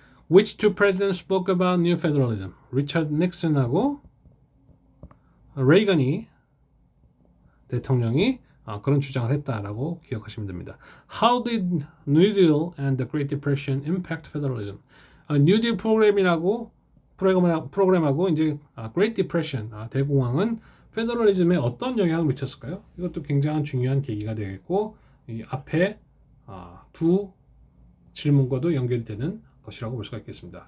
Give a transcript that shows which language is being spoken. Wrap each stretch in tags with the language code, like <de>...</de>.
<en>Which two presidents spoke about new federalism?</en> <ko>리처드 닉슨하고 레이건이 대통령이 그런 주장을 했다라고 기억하시면 됩니다.</ko> <en>How did New Deal and the Great Depression impact federalism?</en> <ko>New Deal 프로그램하고 이제 Great Depression 대공황은 페더럴리즘에 어떤 영향을 미쳤을까요? 이것도 굉장히 중요한 계기가 되겠고 이 앞에 두 질문과도 연결되는 것이라고 볼 수가 있겠습니다.</ko>